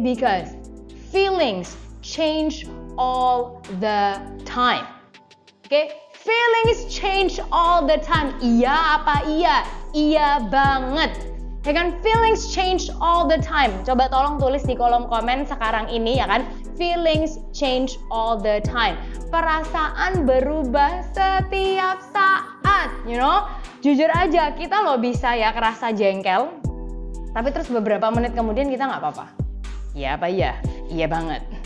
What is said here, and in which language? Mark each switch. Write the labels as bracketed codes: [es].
[en] Because feelings change all the time. feelings change all the time. [id] Iya apa iya? Iya banget. Ya kan, [en] feelings change all the time. [id] Coba tolong tulis di kolom komen sekarang ini ya kan. [en] Feelings change all the time. [id] Perasaan berubah setiap saat, [en] you know. [id] Jujur aja, kita loh bisa ya kerasa jengkel, tapi terus beberapa menit kemudian kita nggak apa-apa. Iya apa iya? Iya banget.